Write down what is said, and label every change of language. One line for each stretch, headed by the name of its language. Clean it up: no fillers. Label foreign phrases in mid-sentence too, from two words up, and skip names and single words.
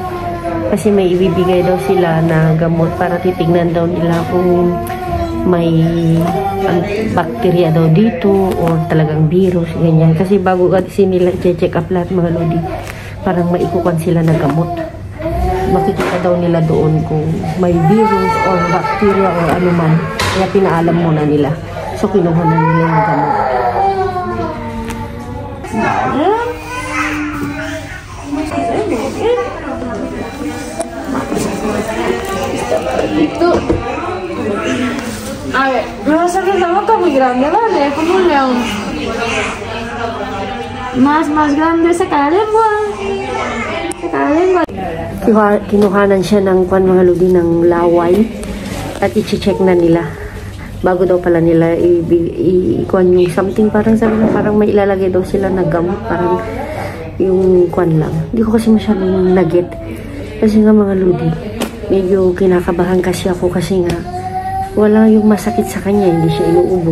Filipino: Kasi may ibibigay daw sila na gamot para titignan daw nila kung may bacteria daw dito or talagang virus, ganyan. Kasi bago kasi nila i-check up lahat, mga Lodi, parang maikukuhan sila na gamot. Makikita daw nila doon kung may virus or bacteria or ano man. Kaya pinaalam muna nila. So, kinuha na nila yung gamot.
Spanish: Tú. A ver, pasa que esta boca muy grande, ¿vale? Es como un león. Más grande, saca la lengua. Saca la lengua.
Filipino: Kinuhanan siya ng mga Lodi ng laway at i-check na nila. Bago daw pala nila i-kuhan yung something, parang sabi na parang may ilalagay daw sila na gamot, parang yung kuhan lang. Hindi ko kasi masyadong naget. Kasi nga mga Lodi, medyo kinakabahan kasi ako kasi nga wala yung masakit sa kanya, hindi siya inuubo.